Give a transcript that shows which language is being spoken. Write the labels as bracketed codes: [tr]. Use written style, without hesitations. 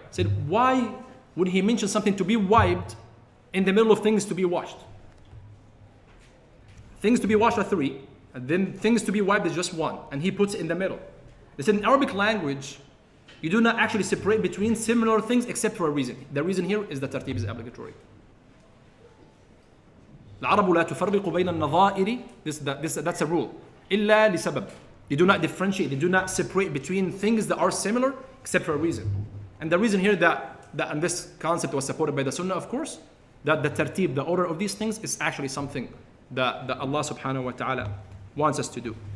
[en] Said, why would he mention something to be wiped in the middle of things to be washed? Things to be washed are three, and then things to be wiped is just one, and he puts it in the middle. They said in Arabic language, you do not actually separate between similar things except for a reason. The reason here is that tartib is obligatory. [ar] العرب لا تفرق بين النظائر. [en] That's a rule. [ar] إلا لسبب. [en] They do not differentiate. They do not separate between things that are similar except for a reason. And the reason here that and this concept was supported by the Sunnah, of course, that the tartib, the order of these things, is actually something that Allah subhanahu wa ta'ala wants us to do.